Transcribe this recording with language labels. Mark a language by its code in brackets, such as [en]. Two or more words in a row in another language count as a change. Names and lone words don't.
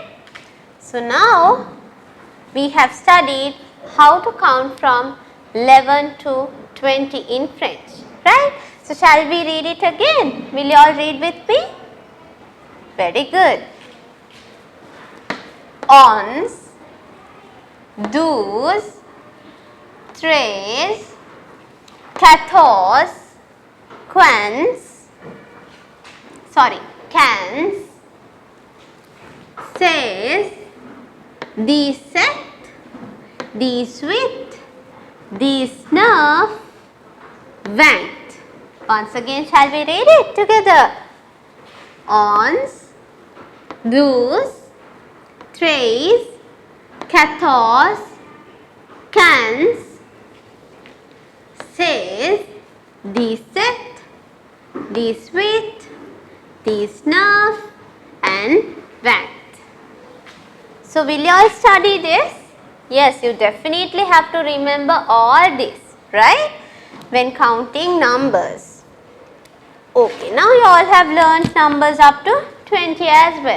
[en] So now we have studied how to count from 11 to 20 in French. Right? So shall we read it again? Will you all read with me? Very good. [fr] Ons, douze, treize, quatorze, cans, seize, dix-sept, dix-huit, dix-neuf, vingt. [en] Once again, shall we read it together? [fr] Onze, douze, treize, quatorze, quinze, seize, dix-sept, dix-huit, dix-neuf and vingt. [en] So will you all study this? Yes, you definitely have to remember all this, right? When counting numbers. Okay, now you all have learned numbers up to 20 as well.